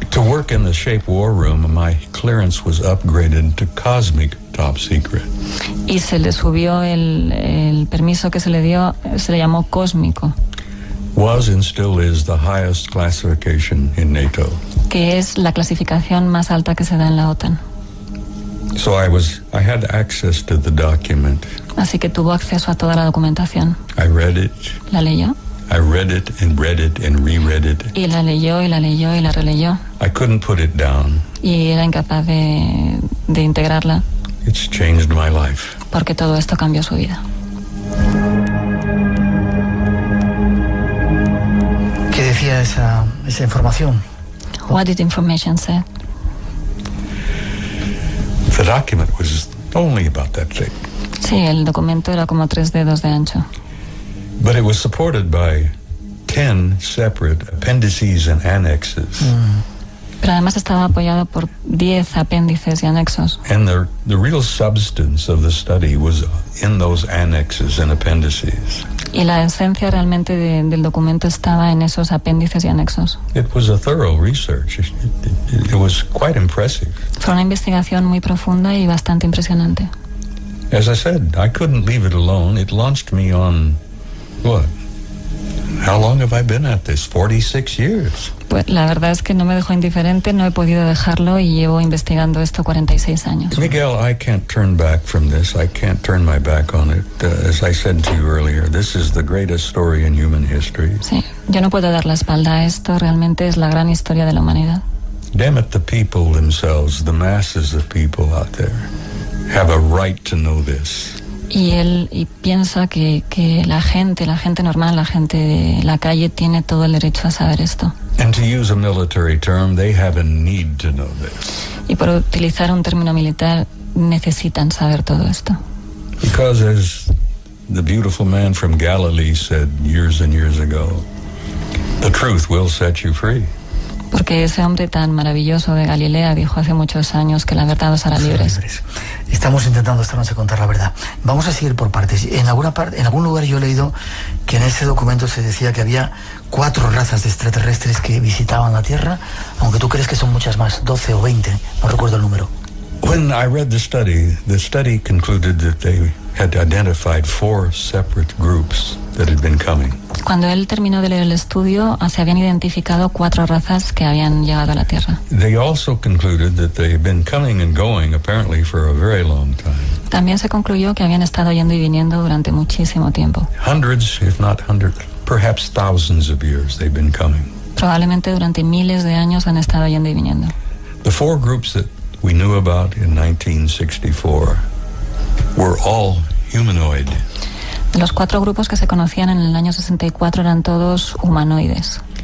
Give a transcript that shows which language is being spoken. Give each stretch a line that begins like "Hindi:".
English: To work in the Shape War Room, my clearance was upgraded to cosmic top secret.
Spanish: Y se le subió el permiso que se le dio, se le llamó cósmico.
English: Was and still is the highest classification in NATO.
Spanish: Que es la clasificación más alta que se da en la OTAN.
English: So I had access to the document.
Spanish: Así que tuvo acceso a toda la documentación.
English: I read it.
Spanish: La leyó.
English: I read it and reread it.
Spanish: Y la leyó y la leyó y la releyó.
English: I couldn't put it down.
Spanish: Y era incapaz de integrarla.
English: It's changed my life.
Spanish: Porque todo esto cambió su vida. ¿Qué decía esa información?
English: What did information say? The document was only about that thick.
Spanish: Sí, el documento era como 3 dedos de ancho.
English: But it was supported by 10 separate appendices and annexes.
Spanish: Pero además estaba apoyado por 10 apéndices y anexos.
English: And the real substance of the study was in those annexes and appendices.
Spanish: Y la esencia realmente del documento estaba en esos apéndices y anexos.
English: It was a thorough research. It was quite impressive.
Spanish: Fue una investigación muy profunda y bastante impresionante.
English: As I said, I couldn't leave it alone. It launched me on, what? How long have I been at this? 46 years.
Spanish: Pues la verdad es que no me dejó indiferente, no he podido dejarlo y llevo investigando esto 46 años.
English: Miguel, I can't turn back from this. I can't turn my back on it. As I said to you earlier, this is the greatest story in human history.
Spanish: Sí, yo no puedo dar la espalda a esto, realmente es la gran historia de la humanidad.
English: Damn it, the people themselves, the masses of people out there, have a right to know this.
Spanish: Y él piensa que la gente normal, la gente de la calle tiene todo el derecho a saber esto.
English: And to use a military term, they have a need to know this.
Spanish: Y por utilizar un término militar, necesitan saber todo esto.
English: Because as the beautiful man from Galilee said years and years ago, the truth will set you free.
Spanish: Porque ese hombre tan maravilloso de Galilea dijo hace muchos años que la verdad os hará libres. Estamos intentando esta noche contar la verdad. Vamos a seguir por partes. En algún lugar yo he leído que en ese documento se decía que había 4 razas de extraterrestres que visitaban la Tierra, aunque tú crees que son muchas más, 12 o 20, no recuerdo el número.
English: When I read the study concluded that they had identified 4 separate groups that had been coming.
Spanish: Cuando él terminó de leer el estudio, se habían identificado 4 razas que habían llegado a la Tierra.
English: They also concluded that they had been coming and going apparently for a very long time.
Spanish: También se concluyó que habían estado yendo y viniendo durante muchísimo tiempo.
English: Hundreds, if not hundreds, perhaps thousands of years they've been coming.
Spanish: Probablemente durante miles de años han estado yendo y viniendo.
English: The 4 groups that we knew about in 1964 were all humanoid.
Spanish: Los 4 grupos que se conocían en el año 64 eran todos humanoides.